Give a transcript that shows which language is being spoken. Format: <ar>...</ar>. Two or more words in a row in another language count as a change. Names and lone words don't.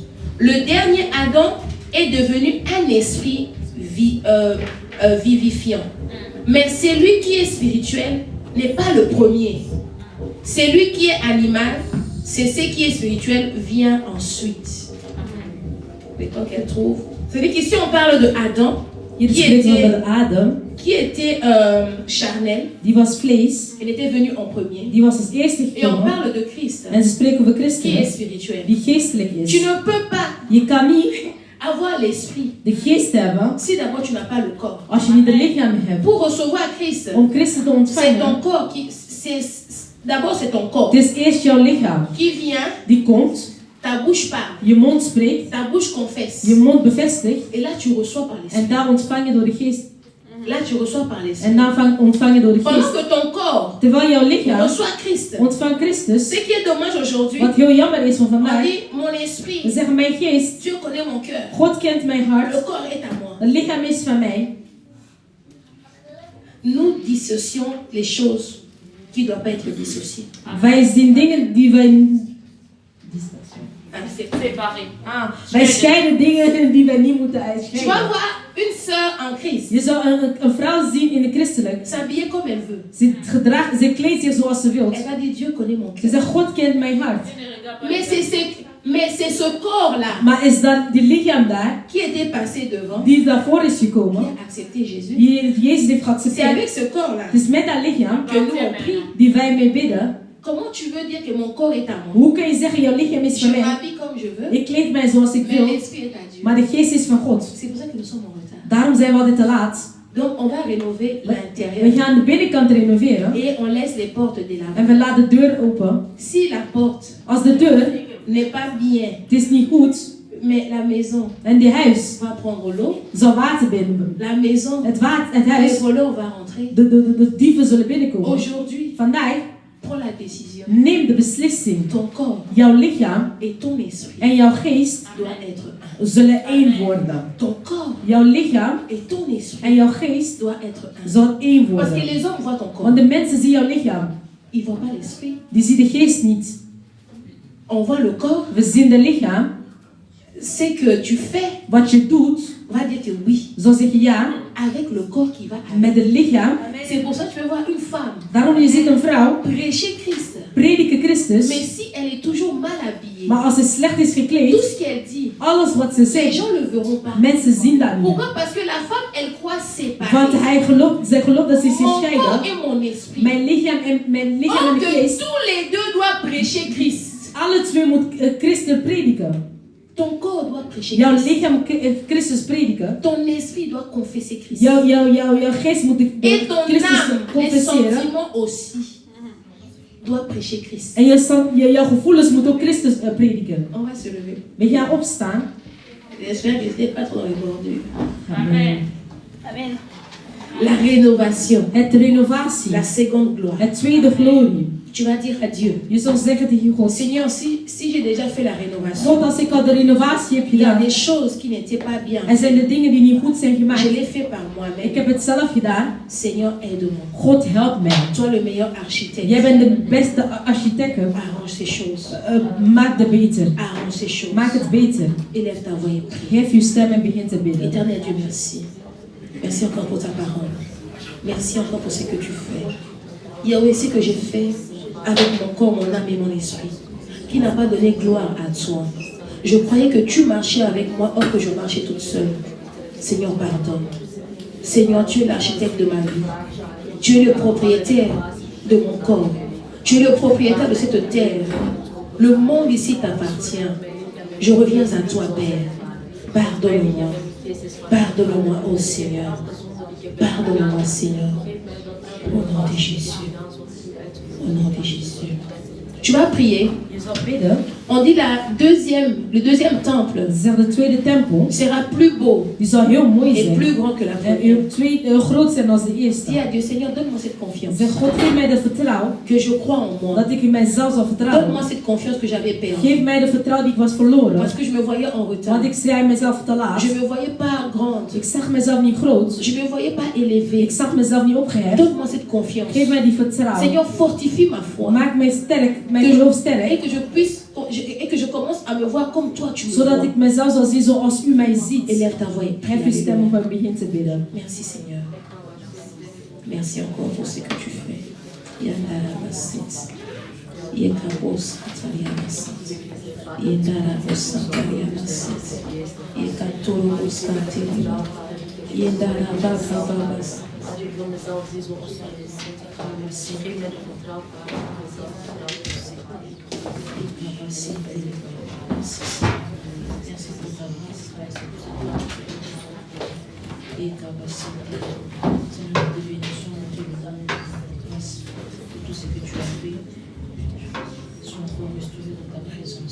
<fr>Le dernier Adam est devenu un esprit vivifiant. Mais celui qui est spirituel n'est pas le premier. Celui qui est animal, c'est ce qui est spirituel vient ensuite. Le temps qu'elle trouve. C'est-à-dire qu'ici on parle de Adam</fr> <nl>hier spreekt over Adam.</nl> <fr>qui était charnel.</fr> <nl>Die was vlees.</nl> <fr>Elle était venue en premier.</fr> <nl>Die was als eerste</nl> <fr>Et on</fr> <nl>gekomen.</nl> <fr>parle de Christ</fr> <nl>En ze spreken over</nl> <fr>qui est</fr> <nl>Christus,</nl> <fr>spirituel.</fr> <nl>die geestelijk</nl> <fr>Tu</fr> <nl>is.</nl> <fr>ne peux pas</fr> <nl>Je kan niet</nl> <fr>avoir l'esprit</fr> <nl>de geest hebben</nl> <fr>si d'abord tu n'as pas le corps.</fr> <nl>als je niet de lichaam hebt.</nl> <fr>Pour recevoir Christ,</fr> <nl>Om Christus te</nl> <fr>c'est ton</fr> <nl>ontvangen,</nl> <fr>corps qui... D'abord c'est ton corps</fr> <nl>het is eerst jouw lichaam.</nl> <fr>qui vient,</fr> <nl>Die komt,</nl> <fr>ta bouche parle,</fr> <nl>je mond spreekt,</nl> <fr>ta bouche confesse.</fr> <nl>je mond bevestigt.</nl> <fr>Et là tu reçois par l'esprit.</fr> <nl>En daar ontvang je door de geest.</nl> <fr>Là tu reçois par l'esprit.</fr> <nl>En dan ontvang je door de</nl> <fr>Pendant</fr> <nl>geest.</nl> <fr>que ton corps</fr> <nl>Terwijl jouw lichaam</nl> <fr>reçoit Christ.</fr> <nl>ontvangt Christus.</nl> <fr>Ce qui est dommage aujourd'hui,</fr> <nl>Wat heel jammer is van</nl> <fr>on</fr> <nl>vandaag.</nl> <fr>dit mon</fr> <nl>We</nl> <fr>esprit,</fr> <nl>zeggen mijn geest,</nl> <fr>Dieu connaît mon cœur.</fr> <nl>God kent mijn</nl> <fr>Le</fr> <nl>hart.</nl> <fr>corps est à moi.</fr> <nl>Het lichaam is van mij.</nl> <fr>Nous dissocions les choses qui ne doivent pas être dissociées.</fr> <nl>Wij zien dingen die wij...</nl> <fr>Ah, c'est- Séparé. Ah,</fr> <nl>Wij scheiden dingen die wij niet moeten</nl> <fr>tu vas</fr> <nl>uitscheiden.</nl> <fr>voir une sœur en Christ</fr> <nl>Je zou een vrouw zien in de christelijk.</nl> <fr>s'habiller comme elle veut.</fr> <nl>Ze kleedt zich zoals ze wil.</nl> <fr>Elle va dire Dieu connaît mon</fr> <nl>Ze</nl> <fr>cœur.</fr> <nl>zegt, God kent mijn hart.</nl> <fr>Mais c'est ce corps-là</fr> <nl>Maar is dat die lichaam daar,</nl> <fr>qui était passé devant,</fr> <nl>die daarvoor is</nl> <fr>qui</fr> <nl>gekomen,</nl> <fr>a accepté Jésus.</fr> <nl>die Jezus heeft</nl> <fr>C'est</fr> <nl>geaccepteerd.</nl> <fr>avec ce corps-là</fr> <nl>Het is met dat lichaam</nl> <fr>que nous on prie.</fr> <nl>die wij mee bidden.</nl> <fr>Comment tu veux dire que mon corps est à moi?</fr> <nl>Hoe kun je zeggen, jouw lichaam is</nl> <fr>Je</fr> <nl>van mij?</nl> <fr>m'habille comme je veux,</fr> <nl>Ik kleed mij zoals ik</nl> <fr>mais</fr> <nl>wil,</nl> <fr>l'esprit est à Dieu.</fr> <nl>maar de geest is van God.</nl> <fr>C'est pour ça que nous sommes en retard.</fr> <nl>Daarom zijn we altijd te laat.</nl> <fr>Donc on va rénover</fr> <nl>We</nl> <fr>l'intérieur</fr> <nl>gaan de binnenkant renoveren</nl> <fr>et on laisse les portes de la</fr> <nl>en we laten de deur open.</nl> <fr>Si la porte</fr> <nl>Als de deur,</nl> <fr>n'est pas bien,</fr> <nl>het is niet goed,</nl> <fr>mais la maison</fr> <nl>en die huis</nl> <fr>va prendre l'eau,</fr> <nl>zal water binnen.</nl> <fr>la maison,</fr> <nl>Het</nl> <fr>les</fr> <nl>huis,</nl> <fr>voleurs vont rentrer.</fr> <nl>de dieven zullen binnenkomen.</nl> <fr>Aujourd'hui,</fr> <nl>Vandaag,</nl> <fr>prends la décision.</fr> <nl>neem de beslissing.</nl> <fr>Ton corps</fr> <nl>Jouw lichaam</nl> <fr>et ton esprit</fr> <nl>en jouw geest</nl> <fr>doivent être un.</fr> <nl>zullen één worden.</nl> <fr>Ton corps</fr> <nl>Jouw lichaam</nl> <fr>et ton esprit</fr> <nl>en jouw geest</nl> <fr>doivent être un.</fr> <nl>zal één</nl> <fr>Parce que</fr> <nl>worden.</nl> <fr>les hommes voient ton corps,</fr> <nl>Want de mensen zien jouw lichaam,</nl> <fr>ils ne voient pas l'esprit.</fr> <nl>die zien de geest niet.</nl> <fr>On voit le corps.</fr> <nl>We zien de lichaam.</nl> <fr>Ce que tu fais,</fr> <nl>Wat je doet,</nl> <fr>on va dire que oui,</fr> <nl>zo zeg je ja,</nl> <fr>avec le corps qui va avec.</fr> <nl>met het lichaam.</nl> <fr>C'est pour ça que tu peux voir une femme</fr> <nl>Daarom je ziet een vrouw</nl> <fr>prêcher Christ.</fr> <nl>prediken Christus,</nl> <fr>Mais si elle est toujours mal habillée,</fr> <nl>maar als ze slecht is</nl> <fr>tout</fr> <nl>gekleed,</nl> <fr>ce qu'elle dit,</fr> <nl>alles wat ze</nl> <fr>les</fr> <nl>zegt,</nl> <fr>gens ne le verront pas.</fr> <nl>mensen zien dat niet.</nl> <fr>Pourquoi? Parce que la femme, elle croit séparée.</fr> <nl>Want zij gelooft dat ze zich</nl> <fr>Mon corps</fr> <nl>scheiden.</nl> <fr>et mon esprit.</fr> <nl>Mijn lichaam en</nl> <fr>Or</fr> <nl>mijn</nl> <fr>que</fr> <nl>geest,</nl> <fr>tous les deux doivent prêcher Christ.</fr> <nl>alle twee moet Christus prediken.</nl> <fr>Ton corps doit prêcher</fr> <nl>Jouw</nl> <fr>Christ.</fr> <nl>lichaam Christus prediken.</nl> <fr>Ton esprit doit confesser Christ.</fr> <nl>Jouw geest moet</nl> <fr>Et ton</fr> <nl>Christus</nl> <fr>âme, les</fr> <nl>confesseren.</nl> <fr>sentiments aussi, doivent prêcher Christ.</fr> <nl>En jouw gevoelens moeten ook Christus prediken.</nl> <fr>On va se lever.</fr> <nl>We gaan opstaan.</nl> <fr>J'espère que ce n'est pas trop répandu. Amen.</fr> <nl>Amen.</nl> <fr>La rénovation.</fr> <nl>Het renovatie.</nl> <fr>La seconde gloire.</fr> <nl>Het tweede glorie.</nl> <fr>Tu vas dire à Dieu,</fr> <nl>Je zal zeggen tegen God.</nl> <fr>Seigneur, si j'ai déjà fait la rénovation,</fr> <nl>God, als ik al de renovatie heb</nl> <fr>il y a</fr> <nl>gedaan.</nl> <fr>des choses qui n'étaient pas bien.</fr> <nl>Er zijn de dingen die niet goed zijn gemaakt.</nl> <fr>Je l'ai fait par</fr> <nl>Ik</nl> <fr>moi-même.</fr> <nl>heb het zelf gedaan.</nl> <fr>Seigneur, aide-moi.</fr> <nl>God, help mij.</nl> <fr>Toi, le meilleur architecte.</fr> <nl>Jij bent de beste architect.</nl> <fr>Arrange ces choses.</fr> <nl>Maak het beter.</nl> <fr>Arrange ces choses.</fr> <nl>Maak het beter.</nl> <fr>Élève ta voix et prie.</fr> <nl>Geef je stem en begin te bidden.</nl> <fr>Éternel Dieu, merci. Merci encore pour ta parole. Merci encore pour ce que tu fais. Yahweh, ce que j'ai fait avec mon corps, mon âme et mon esprit, qui n'a pas donné gloire à toi. Je croyais que tu marchais avec moi, or que je marchais toute seule. Seigneur, pardonne. Seigneur, tu es l'architecte de ma vie. Tu es le propriétaire de mon corps. Tu es le propriétaire de cette terre. Le monde ici t'appartient. Je reviens à toi, Père. Pardonne-moi. Pardonne-moi, ô Seigneur. Pardonne-moi, Seigneur. Au nom de Jésus. Au nom de Jésus. Tu vas prier.</fr> <nl>Je zal bidden.</nl> <fr>On dit le deuxième temple</fr> <nl>Zeg, de tweede tempel.</nl> <fr>sera plus beau</fr> <nl>Die zal heel mooi</nl> <fr>et</fr> <nl>zijn.</nl> <fr>plus grand que la</fr> <nl>En</nl> <fr>première.</fr> <nl>groot zijn als de eerste.</nl> <fr>Dis à Dieu, Seigneur, donne-moi cette confiance.</fr> <nl>Zeg, God, geef mij het vertrouwen.</nl> <fr>Que je crois en moi.</fr> <nl>Dat ik in mijzelf zal vertrouwen.</nl> <fr>Donne-moi cette confiance que j'avais perdue.</fr> <nl>Geef mij de vertrouwen die ik was verloren.</nl> <fr>Parce que je me voyais en retard.</fr> <nl>Want ik zei mezelf te laat.</nl> <fr>Je me voyais pas grande.</fr> <nl>Ik zag mezelf niet groot.</nl> <fr>Je me voyais pas élevée.</fr> <nl>Ik zag mezelf niet opgeheft.</nl> <fr>Donne-moi cette confiance.</fr> <nl>Geef mij die vertrouwen.</nl> <fr>Seigneur, fortifie ma foi.</fr> <nl>Maak mij sterk, mijn</nl> <fr>Que</fr> <nl>geloof</nl> <fr>je-</fr> <nl>sterk.</nl> <fr>et que je puisse et que je commence à me voir comme toi tu me</fr> <nl>Zodat</nl> <fr>vois.</fr> <nl>ik mezelf zal zien zoals u mij ziet.</nl> <fr>Élève ta voix et</fr> <nl>Hef uw</nl> <fr>prie.</fr> <nl>stem op en begin te bidden.</nl> <fr>Merci Seigneur. Merci encore pour ce que tu fais. Yandara basit. Yekabos atalia basit. Yendara bos atalia basit. Yekatoro bos atalia. Yendara baka babas.</fr> <nl>Als ik voor mezelf zie zoals je is, geef mij de vertrouwen voor mezelf.</nl> <fr>Merci pour ta grâce. Et ta capacité. Seigneur, de bénédiction, nous te donnons grâce pour tout ce que tu as fait. Sois encore restauré dans ta présence.</fr>